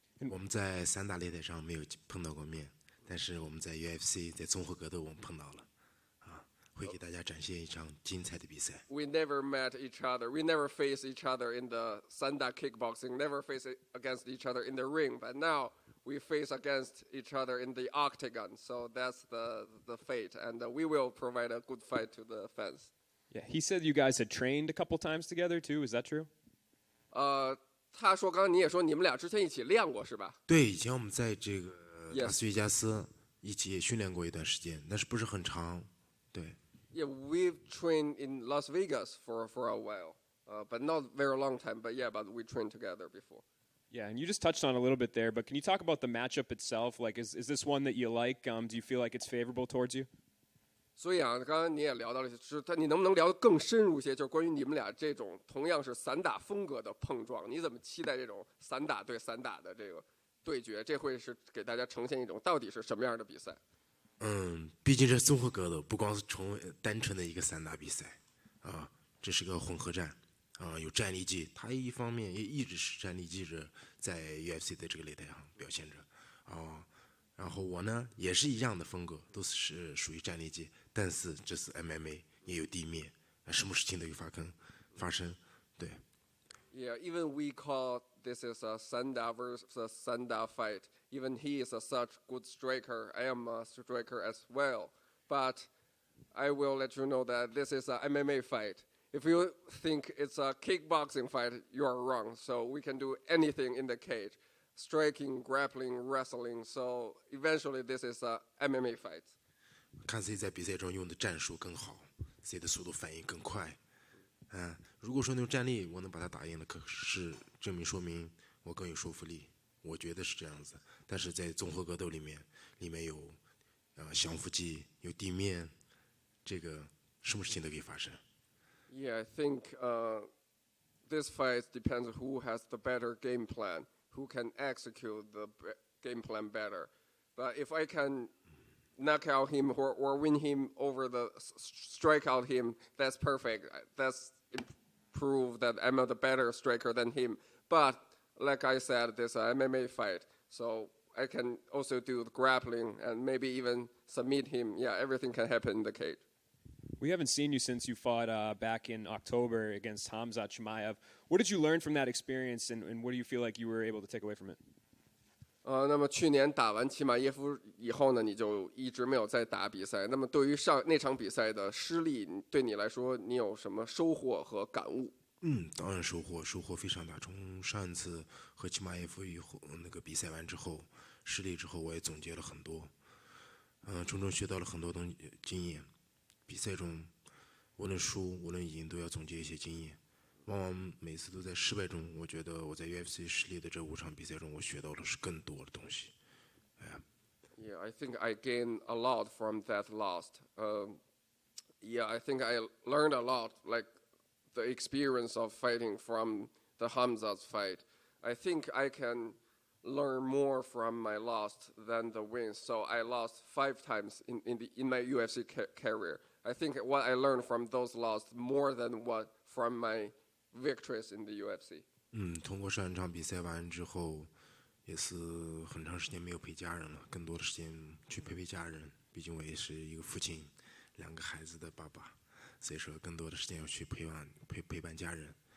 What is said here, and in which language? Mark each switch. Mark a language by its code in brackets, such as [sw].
[zh] 我们在散打擂台上没有碰到过面，但是我们在 UFC 在综合格斗我们碰到了，会给大家展现一场精彩的比赛。 [en] We never met each other. We never faced each other in the Sanda kickboxing. Never faced against each other in the ring. But now we face against each other in the octagon. So that's the fate, and we will provide a good fight to the fans. Yeah, he said you guys had trained a couple times together too. Is that true? [zh] 他说刚刚你也说你们俩之前一起练过是吧？对，以前我们在这个拉斯维加斯一起训练过一段时间，但是不是很长。对。 [en] Yeah, we've trained in Las Vegas for a while, but not very long time. But we trained together before. Yeah, and you just touched on it a little bit there, but can you talk about the matchup itself? Like, is this one that you like? Do you feel like it's favorable towards you? [zh] 所以刚刚你也聊到了，就是你能不能聊得更深入一些？就是关于你们俩这种同样是散打风格的碰撞，你怎么期待这种散打对散打的这个对决？这会是给大家呈现一种到底是什么样的比赛？毕竟是综合格斗，不光是单纯的一个散打比赛这是个混合战有战力技，他一方面也一直是战力技者在 UFC 的这个擂台上表现着然后我呢也是一样的风格，都是属于战力技，但是这次 MMA 也有地面，什么事情都有发生，对。 [en] Yeah, even we call this is a Sanda versus Sanda fight. Even he is such good striker. I am a striker as well. But I will let you know that this is a MMA fight. If you think it's a kickboxing fight, you are wrong. So we can do anything in the cage. striking, grappling, wrestling. So eventually, this is a MMA fight. [zh] 看谁在比赛中用的战术更好，谁的速度反应更快。如果说用战力我能把他打赢了，可是说明我更有说服力，我觉得是这样子。但是在综合格斗里面有降服技，有地面，这个什么事情都可以发生。 [en] Yeah, I think this fight depends who has the better game plan, who can execute the game plan better. But if I can knock out him or win him over the strike out him, that's perfect. That's prove that I'm the better striker than him. But like I said, this is an MMA fight, so I can also do the grappling and maybe even submit him. Yeah, everything can happen in the cage. We haven't seen you since you fought back in October against Khamzat Chimaev. What did you learn from that experience, and what do you feel like you were able to take away from it? [zh] 那么去年打完齐马耶夫以后呢，你就一直没有再打比赛。那么对于那场比赛的失利，对你来说，你有什么收获和感悟？当然收获非常大。从上一次和齐马耶夫以后那个比赛完之后，失利之后，我也总结了很多，从中学到了很多经验。比赛中，无论输无论赢，都要总结一些经验。往往每次都在失败中，我觉得我在 UFC 失利的这5场比赛中，我学到的是更多的东西。 [en] Yeah, I think I gained a lot from that loss. Yeah, I think I learned a lot, like the experience of fighting from the Khamzat fight. I think I can learn more from my loss than the wins. So I lost 5 times in my UFC career. I think what I learned from those losses more than what from my victories in the UFC. [zh] 通过上一场比赛完之后，也是很长时间没有陪家人了，更多的时间去陪家人。毕竟我也是一个父亲，2个孩子的爸爸，所以说更多的时间要去陪伴家人。